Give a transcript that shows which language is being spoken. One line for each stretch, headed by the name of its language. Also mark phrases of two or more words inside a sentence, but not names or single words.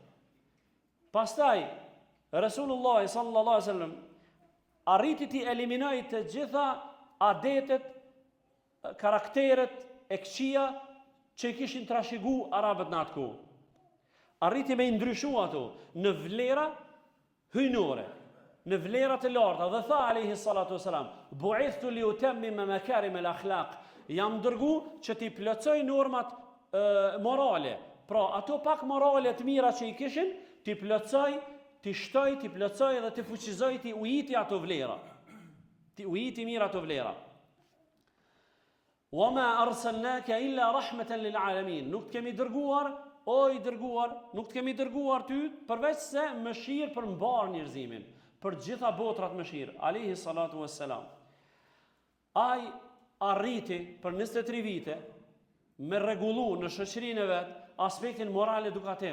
Albanian: Pastaj Resulullah
Arabic: صلى الله عليه وسلم
Albanian: arriti të eliminoi të gjitha adetet, karakteret e këqija që i kishin trashëgu arabët në atë kohë. Arriti me i ndryshu ato në vlera hyjnore, në vlera të larta, dhe tha
Arabic: عليه الصلاة والسلام بعثت لأتمم مكارم الأخلاق,
Albanian: jam dërgu që t'i plotësoj normat morale. Pra, ato pak morale të mira që i kishin, t'i plotësoj, t'i shtoj, t'i plotësoj dhe t'i fuqizoj, t'i ujiti ato vlera. T'i ujiti mirë ato vlera.
Arabic: وما أرسلناك إلا رحمة للعالمين.
Albanian: Nuk të kemi dërguar, o i dërguar, nuk të kemi dërguar ty përveç se mëshirë për mbar njerëzimin, për gjitha botrat mëshirë.
Arabic: عليه الصلاة والسلام.
Albanian: Ai arriti për 23 vite me rregullu në shoqërinë e vet aspektin moral edukativ.